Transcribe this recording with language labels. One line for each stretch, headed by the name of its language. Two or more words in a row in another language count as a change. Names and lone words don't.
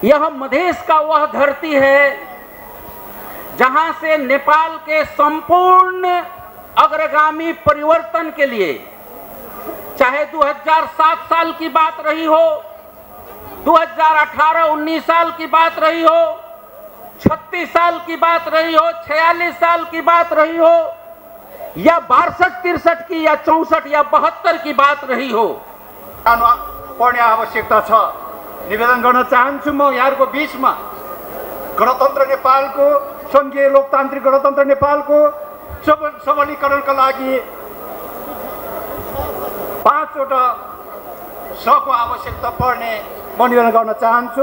Hindi: यह मधेश का वह धरती है जहां से नेपाल के संपूर्ण अग्रगामी परिवर्तन के लिए, चाहे 2007 साल की बात रही हो, 2018-19 साल की बात रही हो, 36 साल की बात रही हो, 46 साल की बात रही हो, या 62-63 की, या 64 या 72 की बात रही हो,
Nepali: पढ्ने आवश्यकता छ। निवेदन गर्न चाहन्छु म यहाँहरुको बीचमा गणतन्त्र नेपालको, संघीय लोकतान्त्रिक गणतन्त्र नेपालको सबलीकरणका लागि 5वटा सको आवश्यकता पर्ने म निवेदन गर्न चाहन्छु।